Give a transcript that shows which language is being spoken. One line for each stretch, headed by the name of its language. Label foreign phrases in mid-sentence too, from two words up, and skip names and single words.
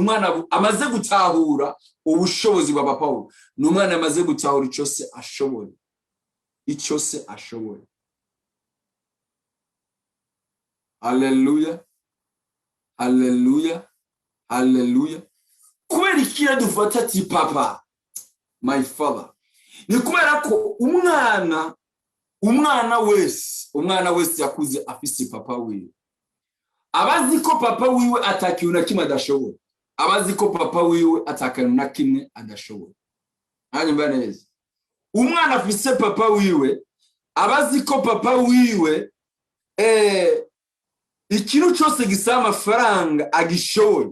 Rundi: Numwana amaze gutahura ubushobozi bwa papa we. Numwana amaze gutahura icose ashoboye. Icose ashoboye. Hallelujah. Hallelujah. Hallelujah. Kubera ikiya dufata ati papa
English: my father,
Rundi: ni kubera ko umwana wese yakuze afise papa wiwe. Abazi ko papa wiwe atakiye na kimwe adashoboye. Abazi ko papa wiwe atakana na kimwe adashoboye. Hanyuma neza, umwana afise papa wiwe, abazi ko papa wiwe ikintu cyose gisaba amafaranga agishoboye.